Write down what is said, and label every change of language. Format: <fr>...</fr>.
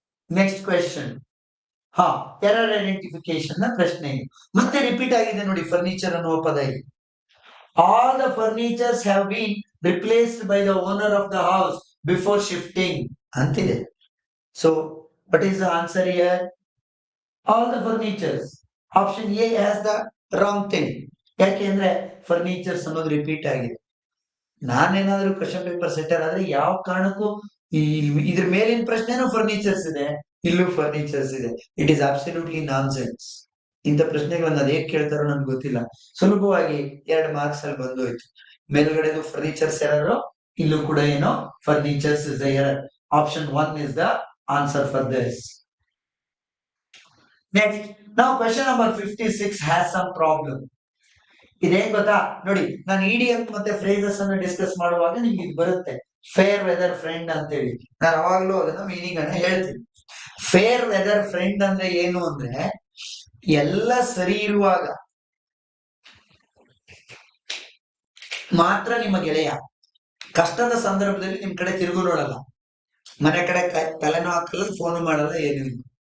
<kn>Next question, error identification ನ ಪ್ರಶ್ನೆ ಇದು. ಮತ್ತೆ ರಿಪೀಟ್ ಆಗಿದೆ ನೋಡಿ ಫರ್ನಿಚರ್ ಅನ್ನುವ ಪದ ಇಲ್ಲಿ.</kn> <en>All the furnitures have been replaced by the owner of the house before shifting ಅಂತಿದೆ. So what is the answer here? All the furnitures. Option A has the wrong thing.</en> <kn>ಯಾಕೆಂದ್ರೆ furnitures ಅನ್ನೋದು repeat ಆಗಿದೆ. ನಾನೇನಾದ್ರೂ question paper centre ಆದ್ರೆ ಯಾವ ಕಾರಣಕ್ಕೂ ಇದ್ರ ಮೇಲಿನ ಪ್ರಶ್ನೆನೂ ಫರ್ನಿಚರ್ಸ್ ಇದೆ, ಇಲ್ಲೂ ಫರ್ನಿಚರ್ಸ್ ಇದೆ.</kn> <en>It is absolutely nonsense.</en> <kn>ಇಂಥ ಪ್ರಶ್ನೆಗಳನ್ನ ಅದ್ ಹೇಗ್ ಕೇಳ್ತಾರೋ ನನ್ಗೆ ಗೊತ್ತಿಲ್ಲ. ಸುಲಭವಾಗಿ 2 ಮಾರ್ಕ್ಸ್ ಅಲ್ಲಿ ಬಂದೋಯ್ತು. ಮೇಲ್ಗಡೆದು ಫರ್ನಿಚರ್ಸ್ ಎರರ್, ಇಲ್ಲೂ ಕೂಡ ಏನೋ</kn> <en>Furnitures is the error. Option 1 is the answer for this. Next, now question number 56 has some problem.</en> <kn>ಇದೇನ್ ಗೊತ್ತಾ ನೋಡಿ, ನಾನು ಇಡಿಎಂ ಮತ್ತೆ ಫ್ರೇಸಸ್ ಅನ್ನು ಡಿಸ್ಕಸ್ ಮಾಡುವಾಗ ನಿಮ್ಗೆ ಇದು ಬರುತ್ತೆ, ಫೇರ್ ವೆದರ್ ಫ್ರೆಂಡ್ ಅಂತ ಹೇಳಿ. ನಾನು ಅವಾಗ್ಲೂ ಅದನ್ನ ಮೀನಿಂಗ್ ಅನ್ನ ಹೇಳ್ತೀನಿ. ಫೇರ್ ವೆದರ್ ಫ್ರೆಂಡ್ ಅಂದ್ರೆ ಏನು ಅಂದ್ರೆ, ಎಲ್ಲ ಸರಿ ಇರುವಾಗ ಮಾತ್ರ ನಿಮ್ಮ ಗೆಳೆಯ, ಕಷ್ಟದ ಸಂದರ್ಭದಲ್ಲಿ ನಿಮ್ ಕಡೆ ತಿರುಗು ನೋಡಲ್ಲ, ಮನೆ ಕಡೆ ತಲೆನೂ ಹಾಕಲ್ಲ, ಫೋನ್ ಮಾಡಲ್ಲ, ಏನು ಇಲ್ಲ.</kn>